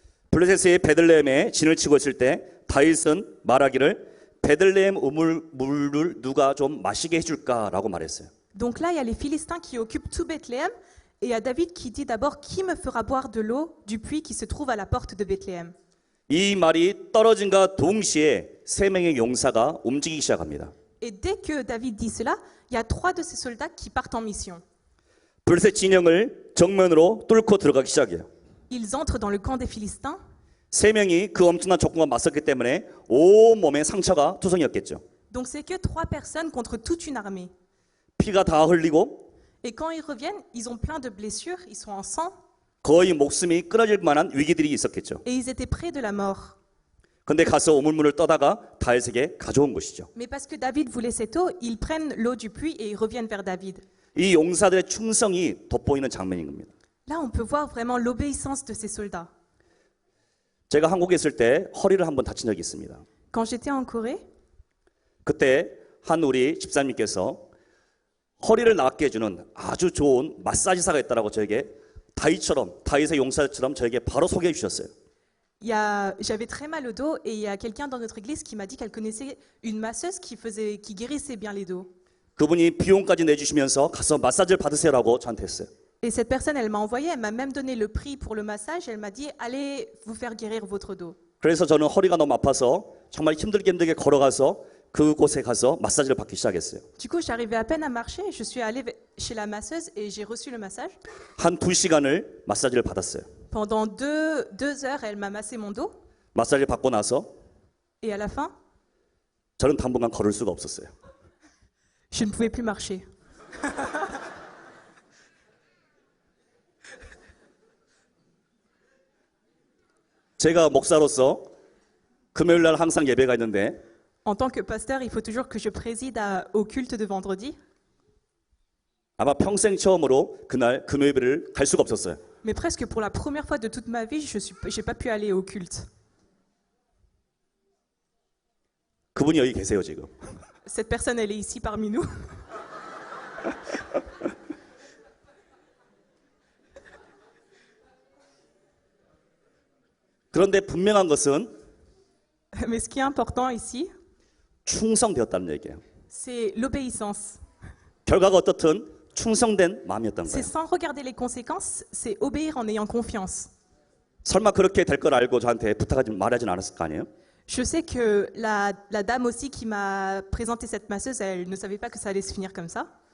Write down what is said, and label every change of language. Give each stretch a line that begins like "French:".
Korean: 블레셋의 베들레헴에 진을 치고 있을 때 다윗은 말하기를 베들레헴 우물물을 누가 좀 마시게 해줄까라고 말했어요.
French: Donc là, il y a les Philistins qui occupent tout Bethléem. Et il y a David qui dit d'abord, qui me fera boire de l'eau du puits qui se trouve à la porte de Bethléem?
Korean: 이 말이 떨어진과 동시에 세 명의 용사가 움직이기 시작합니다.
French: Et dès que David dit cela, il y a 3 de ces soldats qui partent en mission.
Korean: 블레셋 진영을 정면으로 뚫고 들어가기 시작해요.
French: Ils entrent dans le camp des Philistins.
Korean: 세 명이 그 엄청난 적군과 맞섰기 때문에 온 몸에 상처가 투성이었겠죠.
French: Donc c'est que 3 personnes contre toute une armée.
Korean: 피가 다 흘리고
French: Et quand ils reviennent, ils ont plein de blessures, ils sont en sang,
Korean: 거의 목숨이 끊어질 만한 위기들이 있었겠죠.
French: et ils étaient près de la mort.
Korean: 근데 가서 우물물을 떠다가 다윗에게 가져온 것이죠.
French: Mais parce que David voulait cette eau, ils prennent l'eau du puits et ils reviennent vers David.
Korean: 이 용사들의 충성이 돋보이는 장면인 겁니다.
French: Là, on peut voir vraiment l'obéissance de ces soldats.
Korean: 제가 한국에 있을 때 허리를 한번 다친 적이 있습니다.
French: Quand j'étais en Corée,
Korean: 그때 한 우리 집사님께서 허리를 낫게 해주는 아주 좋은 마사지사가 있다라고 저에게 다윗의 용사처럼 저에게 바로 소개해 주셨어요.
French: j'avais très mal au dos et il y a quelqu'un dans notre église qui m'a dit qu'elle connaissait une masseuse qui guérissait bien les dos.
Korean: 그분이 비용까지 내주시면서 가서 마사지를 받으세요라고 저한테 했어요.
French: Et cette personne, elle m'a envoyé, elle m'a même donné le prix pour le massage, elle m'a dit allez vous faire guérir votre dos.
Korean: 그래서 저는 허리가 너무 아파서 정말 힘들게 걸어가서 그곳에 가서 마사지를 받기 시작했어요.
French: Du coup, j'arrivais à peine à marcher, je suis allée chez la masseuse et j'ai reçu le massage.
Korean: 한 2시간을 마사지를 받았어요.
French: Pendant 2 heures, elle m'a massé mon dos
Korean: 마사지를 받고 나서
French: et à la fin,
Korean: 저는 당분간 걸을 수가 없었어요.
French: je ne pouvais plus marcher.
Korean: 제가 목사로서 금요일 날 항상 예배가 있는데
French: En tant que pasteur, il faut toujours que je préside au culte de vendredi.
Korean: 아마 평생 처음으로 그날 금요일을 갈 수가 없었어요.
French: Mais presque pour la première fois de toute ma vie, j'ai pas pu aller au culte.
Korean: 그분이 여기 계세요 지금.
French: Cette personne, elle est ici parmi nous.
Korean: 그런데 분명한 것은
French: Mais ce qui est important ici,
Korean: 충성되었다는 얘기예요.
French: c'est l'obéissance.
Korean: 결과가 어떻든 충성된 마음이었던
French: C'est
Korean: 거예요.
French: sans regarder les conséquences, c'est obéir en ayant confiance.
Korean: 설마 그렇게 될 걸 알고 저한테 부탁하지 말하진 않았을 거 아니에요?
French: Je sais que la dame aussi qui m'a présenté cette masseuse, elle ne savait pas que ça allait se finir comme ça.